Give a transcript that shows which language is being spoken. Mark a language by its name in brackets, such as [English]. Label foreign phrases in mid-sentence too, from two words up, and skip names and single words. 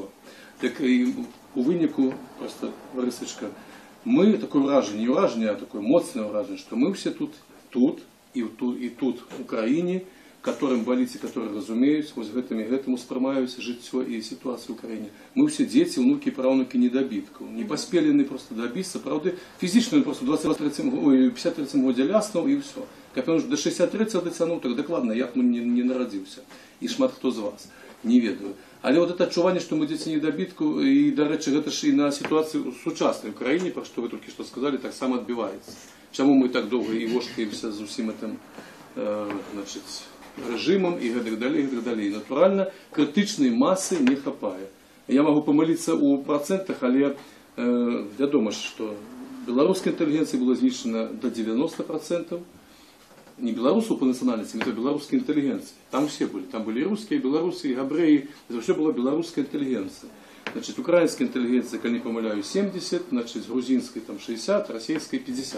[Belarusian] Так і у выніку, просто, Борисочка, мы такое ўражанне, не ўражанне, а такое моцнае ўражанне, што мы все тут і тут у краіне, которым баліць, которые разумеюць, вось гэтым і гэтым успрымаюць жыццё і сітуацыю ў краіне. [Russian] Мы все дети, внуки, правнуки недобитков. Не поспели просто добиться, правда, физично просто в 53 годзе [Belarusian] ляснуў і ўсё. Каб он до 63-го дацянуў, так дакладна, я б не нарадзіўся. І шмат хто з вас, не ведаю. Але [Russian] вот это [Belarusian] адчуванне, што мы дзеці недобітку, і, дарэчы, гэта ж і на сітуацыю сучаснай ў краіне, пра што вы толькі што сказалі, таксама адбіваецца. Чаму мы так доўга і вошкаемся з усім гэтым, [Russian] значит, режимом и так далее, и так далее. Натурально, критичной массы не хапае. Я могу помолиться о процентах, [Belarusian] але вядома, [Russian] что белорусская интеллигенция была знищена до 90%. Не белорусов по национальности, это белорусская интеллигенция. Там все были. Там были и русские, и белорусы, и габреи. Это все была белорусская интеллигенция. Значит, украинская интеллигенция, если не помыляю, 70, значит, грузинской там 60, российской 50.